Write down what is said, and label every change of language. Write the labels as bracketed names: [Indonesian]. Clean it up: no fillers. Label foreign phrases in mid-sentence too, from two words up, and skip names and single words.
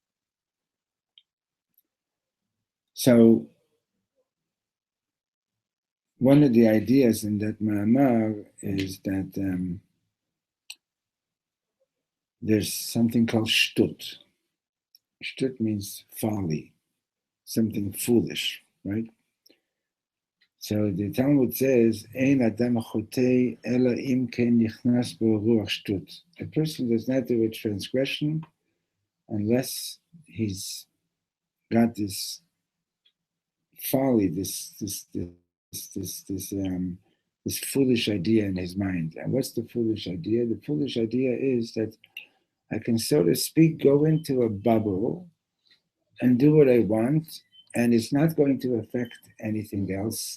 [English] So, one of the ideas in that ma'amar is that there's something called shtut. Shtut means folly, something foolish, right? So the Talmud says, [Hebrew] "אין אדם חוטא אלא אם כן נכנס בו רוח שטות." [English] A person does not do a transgression unless he's got this folly, this foolish idea in his mind. And what's the foolish idea? The foolish idea is that I can, so to speak, go into a bubble and do what I want, and it's not going to affect anything else.